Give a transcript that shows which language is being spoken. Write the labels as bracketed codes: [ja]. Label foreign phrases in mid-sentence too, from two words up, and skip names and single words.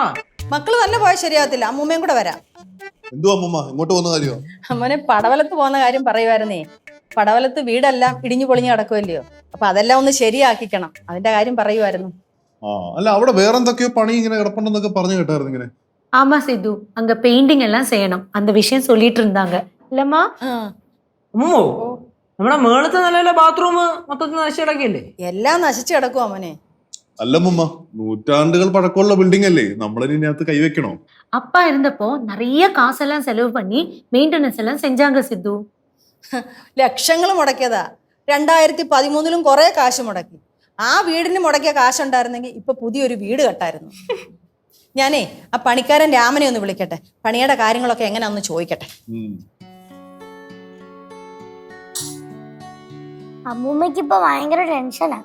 [ml] മക്കള് തന്നെ പോയാൽ ശരിയാവത്തില്ല, അമ്മൂമ്മയും കൂടെ വരാം. അമ്മനെ പടവലത്ത് പോകുന്ന കാര്യം പറയുമായിരുന്നേ. പടവലത്ത് വീടെല്ലാം ഇടിഞ്ഞു പൊളിഞ്ഞു കിടക്കുമല്ലയോ, അപ്പൊ അതെല്ലാം ഒന്ന് ശരിയാക്കിക്കണം, അതിന്റെ കാര്യം പറയുമായിരുന്നു. അല്ല അവിടെ വേറെന്തൊക്കെയോ പണി ഇങ്ങനെ കിടപ്പുണ്ടെന്നൊക്കെ പറഞ്ഞു കേട്ടായിരുന്നു ഇങ്ങനെ. [ta] ஆமா சித்து, அங்க பெயிண்டிங் எல்லாம் செய்யணும், அந்த விஷயம் சொல்லிட்டு இருந்தாங்க இல்லம்மா? [ml] അമ്മോ, നമ്മുടെ മേളത്തെ നിലയിലെ ബാത്റൂം മൊത്തത്തിൽ നശിച്ചു കിടക്കില്ലേ? എല്ലാം നശിച്ചു കിടക്കും അമ്മനെ. അല്ലമ്മ, നൂറ്റാണ്ടുകൾ പഴക്കമുള്ള ബിൽഡിംഗ് അല്ലേ, നമ്മളിതിനകത്ത് കൈവെക്കണോ? [ta] அப்பா இருந்தப்போ நிறைய காசெல்லாம் செலவு பண்ணி மெயின்டெனன்ஸ் எல்லாம் செஞ்சாங்க சித்து. [ml] ലക്ഷങ്ങൾ മുടക്കിയതാ. 2013 കുറെ കാശ് മുടക്കി. ആ വീടിന് മുടക്കിയ കാശുണ്ടായിരുന്നെങ്കിൽ ഇപ്പൊ പുതിയൊരു വീട് കെട്ടായിരുന്നു. ഞാനേ ആ പണിക്കാരൻ രാമനെ ഒന്ന് വിളിക്കട്ടെ, പണിയുടെ കാര്യങ്ങളൊക്കെ എങ്ങനെയാന്ന് ചോദിക്കട്ടെ. അമ്മൂമ്മക്ക് ഇപ്പൊ ഭയങ്കര ടെൻഷനാ.